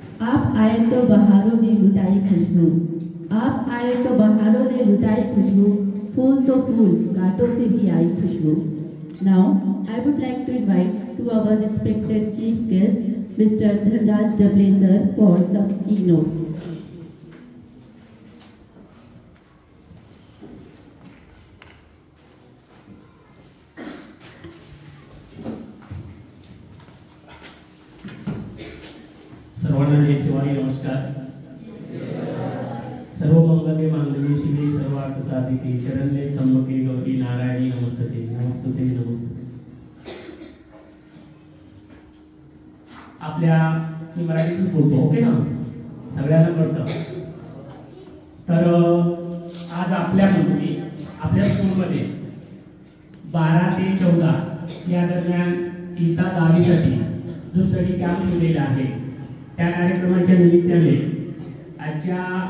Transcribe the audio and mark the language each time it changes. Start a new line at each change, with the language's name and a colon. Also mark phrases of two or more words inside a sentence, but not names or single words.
Hindi: आप आए तो बहारों ने लुटाई खुशबू, आप आए तो बहारों ने लुटाई खुशबू, फूल तो फूल कांटों से भी आई खुशबू।
English: Now I would like to invite to our respected chief guest Mr. Dhanraj Dable sir for some keynotes.
Marathi: सर्वांना जय शिवाय, नमस्कार।
Sanskrit: सर्व मंगल्ये मांगल्ये शिवे सर्वार्थ साधिके शरण्ये त्र्यंबके गौरी नारायणी नमस्तुते नमस्तुते नमस्तुते।
Marathi: आपल्या मी मराठीतच बोलतो, ओके ना, सगळ्यांना कळतं। तर आज आपल्यामध्ये आपल्या स्कूलमध्ये 12 ते 14 या दरम्यान इयत्ता 10वी साठी जो
English: study camp
Marathi: ठेवलेला आहे, त्या कार्यक्रमाच्या निमित्ताने आजच्या